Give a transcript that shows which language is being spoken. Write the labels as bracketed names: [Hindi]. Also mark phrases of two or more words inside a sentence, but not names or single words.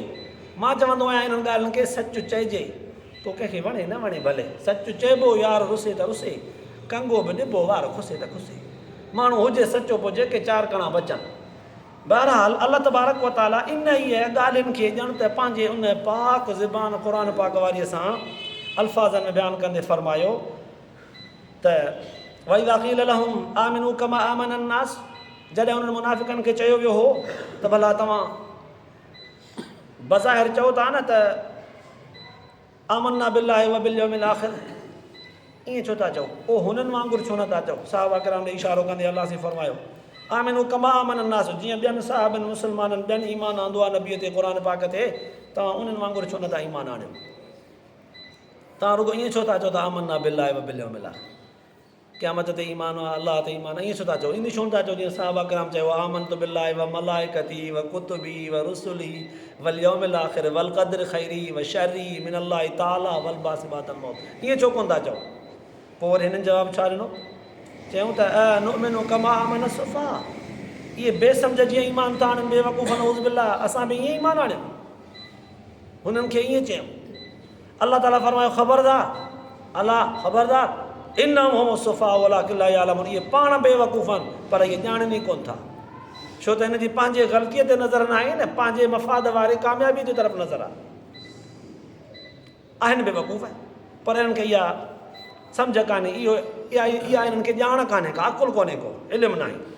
[Sindhi] मां चवंदो आहियां इन्हनि ॻाल्हियुनि खे सचु चइजे, पोइ कंहिंखे वणे न वणे भले, सचु चइबो, यार रुसे त रुसे, कंगो बि ॾिबो, वार खुसे त खुसे। माण्हू हुजे सचो, पोइ जेके चारि कणा बचनि। बहरहाल [Arabic] الله تبارك وتعالى [Sindhi] इन इहे ॻाल्हियुनि खे ॼण त पंहिंजे उन पाक ज़बान क़ुर पाक वारीअ सां अल्फाज़नि में बयानु कंदे फरमायो त [Arabic] وإذا قيل لهم آمنوا كما آمن الناس, [Sindhi] जॾहिं उन्हनि मुनाफ़िक़नि खे चयो वियो हो त भला तव्हां बज़ाहिर चओ था न त [Arabic] آمنا بالله وباليوم الآخر, [Sindhi] ईअं छो था चओ? पोइ हुननि वांगुरु छो नथा चओ? साहबा किराम ॾे इशारो कंदे अलाह से फरमायो [Arabic] آمنوا كما آمن الناس, [Sindhi] जीअं ॿियनि साहबनि मुस्लमाननि ॿियनि ईमान आंदो आहे नबीअ ते, क़ुर पाक ते, तव्हां उन्हनि वांगुरु छो नथा ईमान आणियो? तव्हां रुॻो ईअं छो था चओ त [Arabic] آمنا بالله وباليوم الآخر, [Sindhi] क़यामत ते ईमान आहे, अलाह ते ईमान आहे, ईअं छो था चओ? इन छो था चओ जीअं साहबा किराम चयो [Arabic] آمنت بالله وملائكته وكتبه ورسله واليوم الآخر والقدر خيره وشره من الله تعالى والبعث بعد الموت, [Sindhi] ईअं छो कोन था चओ? पोइ वरी हिननि जवाबु छा ॾिनो? चयूं त [Arabic] أنؤمن كما آمن السفهاء, [Sindhi] इहे बेसम्झ जीअं ईमान था आणनि बेवकूफ़ [Arabic] نعوذ بالله, [Sindhi] असां बि ईअं ईमान आणियूं? हुननि खे ईअं चयूं। अलाह ताला फरमायो ख़बरदार, अलाह ख़बरदार, [Arabic] إنهم السفهاء ولكن لا يعلمون, [Sindhi] इहे पाण बेवकूफ़ आहिनि पर इहे ॼाणनि ई कोन था। छो त हिनजी पंहिंजे ग़लतीअ ते नज़र न आहे न, पंहिंजे मफ़ाद वारे कामयाबी जी तरफ़ नज़र आहे। आहिनि बेवकूफ़, पर हिननि खे इहा सम्झ कान्हे, इहा हिननि खे ॼाण कान्हे, का अकुलु कोन्हे, को इल्मु न आहे।